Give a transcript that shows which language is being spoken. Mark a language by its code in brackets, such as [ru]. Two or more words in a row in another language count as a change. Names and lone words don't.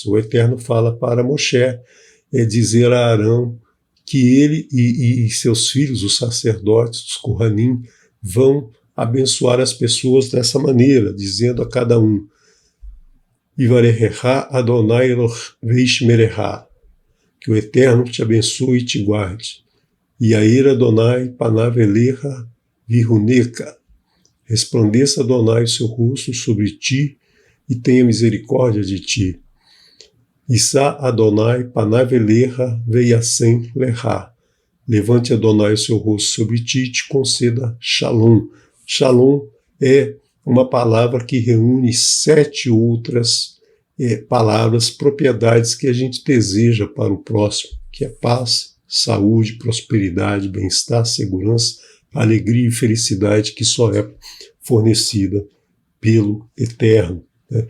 [pt] O Eterno fala para Moshe dizer a Arão que ele e seus filhos, os sacerdotes, os Kohanim, vão abençoar as pessoas dessa maneira, dizendo a cada um: [he] יברכך אדוני וישמרך, [pt] que o Eterno te abençoe e te guarde. [he] יאר אדוני פניו אליך ויחנך, [pt] resplandeça Adonai o seu rosto sobre ti e tenha misericórdia de ti. [he] ישא אדוני פניו אליך וישם לך, [pt] levante Adonai o seu rosto sobre ti e te conceda Shalom. Shalom é uma palavra que reúne 7 outras palavras, propriedades que a gente deseja para o próximo, que é paz, saúde, prosperidade, bem-estar, segurança, alegria e felicidade, que só é fornecida pelo Eterno, né?